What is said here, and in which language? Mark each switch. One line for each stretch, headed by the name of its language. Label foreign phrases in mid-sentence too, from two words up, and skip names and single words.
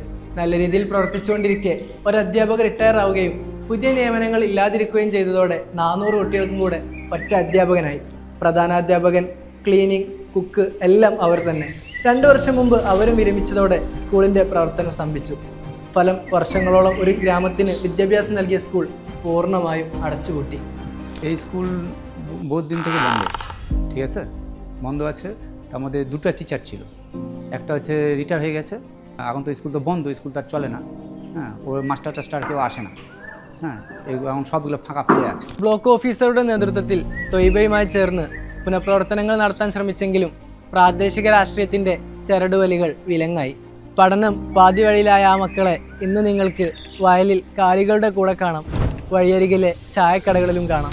Malayalam: നല്ല രീതിയിൽ പ്രവർത്തിച്ചുകൊണ്ടിരിക്കെ ഒരു അധ്യാപകർ റിട്ടയർ ആവുകയും പുതിയ നിയമനങ്ങൾ ഇല്ലാതിരിക്കുകയും ചെയ്തതോടെ 400 കുട്ടികൾക്കും കൂടെ ഒറ്റ അധ്യാപകനായി. പ്രധാനാധ്യാപകൻ, ക്ലീനിങ്, കുക്ക് എല്ലാം അവർ തന്നെ. 2 വർഷം മുമ്പ് അവരും വിരമിച്ചതോടെ സ്കൂളിൻ്റെ പ്രവർത്തനം സ്തംഭിച്ചു. ഫലം, വർഷങ്ങളോളം ഒരു ഗ്രാമത്തിന് വിദ്യാഭ്യാസം നൽകിയ স্কুল പൂർണ്ണമായും അടച്ചുപൂട്ടി.
Bangla: এই স্কুল বহুত দিন থেকে বন্ধ, ঠিক আছে, বন্ধ আছে। তার মধ্যে 2টা টিচার ছিল, একটা হচ্ছে রিটায়ার হয়ে গেছে। এখন তো স্কুল তো বন্ধ, স্কুল তো আর চলে না। হ্যাঁ, ওর মাস্টার টাস্টার কেউ আসে না। হ্যাঁ, এখন সবগুলো ফাঁকা পড়ে আছে.
Malayalam: ബ്ലോക്ക് ഓഫീസറുടെ നേതൃത്വത്തിൽ തൊയ്ബയുമായി ചേർന്ന് പുനഃപ്രവർത്തനങ്ങൾ നടത്താൻ ശ്രമിച്ചെങ്കിലും പ്രാദേശിക രാഷ്ട്രീയത്തിൻ്റെ ചരടുവലികൾ വിലങ്ങായി. പഠനം പാതി വഴിയിലായ ആ മക്കളെ ഇന്ന് നിങ്ങൾക്ക് വയലിൽ കാലികളുടെ കൂടെ കാണാം, വഴിയരികിലെ ചായക്കടകളിലും കാണാം.